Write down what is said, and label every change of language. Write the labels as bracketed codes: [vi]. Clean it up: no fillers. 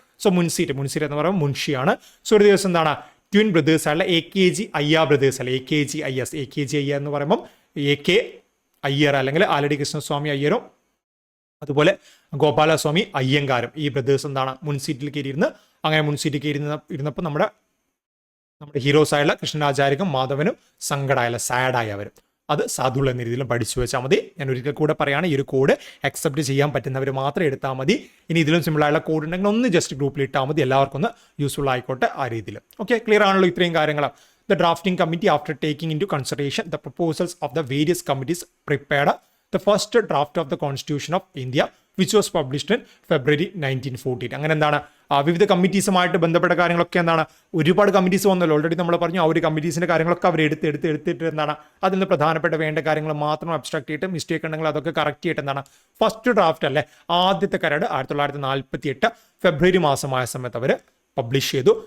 [ml] So മുൻ seat എന്ന് പറയുമ്പോൾ മുൻഷിയാണ്. സോ ഒരു ദിവസം എന്താണ്, ട്വിൻ ബ്രദേഴ്സ് ആയുള്ള AKG അയ്യ ബ്രദേഴ്സ് അല്ല, AKG അയ്യ എന്ന് പറയുമ്പം AK അയ്യർ അല്ലെങ്കിൽ ആലടി കൃഷ്ണസ്വാമി അയ്യരും അതുപോലെ ഗോപാലസ്വാമി അയ്യങ്കാരും, ഈ ബ്രദേഴ്സ് എന്താണ് മുൻ സീറ്റിലേക്ക് ഇരുന്ന്, അങ്ങനെ മുൻ സീറ്റിലേക്ക് ഇരുന്നപ്പോൾ നമ്മുടെ ഹീറോസ് ആയുള്ള കൃഷ്ണനാചാര്യക്കും മാധവനും സങ്കടമായല്ല, സാഡായി അവരും. അത് സാധുള്ള എന്ന രീതിയിലും പഠിച്ചു വെച്ചാൽ മതി. ഞാൻ ഒരിക്കൽ കൂടെ പറയുകയാണ്, ഈ ഒരു കോഡ് അക്സെപ്റ്റ് ചെയ്യാൻ പറ്റുന്നവർ മാത്രം എടുത്താൽ മതി. ഇനി ഇതിലും സിമ്പിളായുള്ള കോഡ് ഉണ്ടെങ്കിൽ ഒന്ന് ജസ്റ്റ് ഗ്രൂപ്പിൽ ഇട്ടാൽ മതി, എല്ലാവർക്കും ഒന്ന് യൂസ്ഫുൾ ആയിക്കോട്ടെ ആ രീതിയിൽ. ഓക്കെ, ക്ലിയർ ആണല്ലോ ഇത്രയും കാര്യങ്ങൾ. [en] The drafting committee, after taking into consideration the proposals of the various committees, prepared the first draft of the Constitution of India, which was published in February 1914. [ml] അങ്ങനെ എന്താണ്, വിവിധ കമ്മിറ്റീസുമായിട്ട് ബന്ധപ്പെട്ട കാര്യങ്ങളൊക്കെ എന്താണ്, ഒരുപാട് കമ്മിറ്റീസ് വന്നല്ലോ ഓൾറെഡി നമ്മൾ പറഞ്ഞു. ആ ഒരു കമ്മിറ്റീസിന്റെ കാര്യങ്ങളൊക്കെ അവർ എടുത്തിട്ട് എന്താണ്, അതിൽ നിന്ന് പ്രധാനപ്പെട്ട വേണ്ട കാര്യങ്ങൾ മാത്രം അബ്സ്ട്രാക്ട് ചെയ്തിട്ട് മിസ്റ്റേക്ക് ഉണ്ടെങ്കിൽ അതൊക്കെ കറക്റ്റ് ചെയ്തിട്ട് എന്താണ്, ഫസ്റ്റ് ഡ്രാഫ്റ്റ് അല്ലേ, ആദ്യത്തെ കരട് 1948 ഫെബ്രുവരി മാസമായ സമയത്ത് അവർ പബ്ലിഷ് ചെയ്തു.